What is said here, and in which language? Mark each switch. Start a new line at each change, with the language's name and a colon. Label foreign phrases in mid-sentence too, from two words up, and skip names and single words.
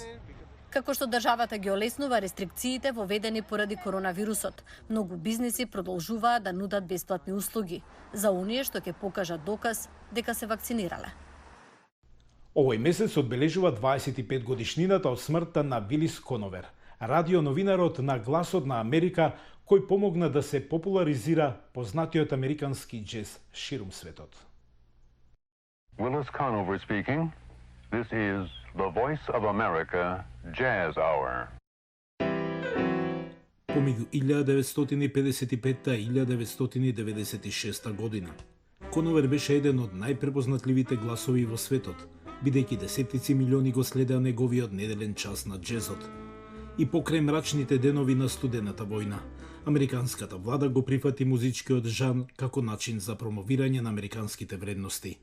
Macedonian: Како што државата ги олеснува рестрикциите воведени поради коронавирусот, многу бизниси продолжуваат да нудат бесплатни услуги за оние што ќе покажат доказ дека се вакцинирале. Овој месец одбележува 25 годишнината од смртта на Вилис Коновер, радионовинарот на Гласот на Америка, кој помогна да се популаризира познатиот американски џез ширум светот.
English: Willis Conover speaking. This is the Voice of America Jazz Hour.
Macedonian: Помеѓу 1955 и 1996 година, Коновер беше еден од најпрепознатливите гласови во светот, бидејќи десетици милиони го следеа неговиот неделен час на џезот. И покрај мрачните денови на студената војна, американската влада го прифати музичкиот жан како начин за промовирање на американските вредности.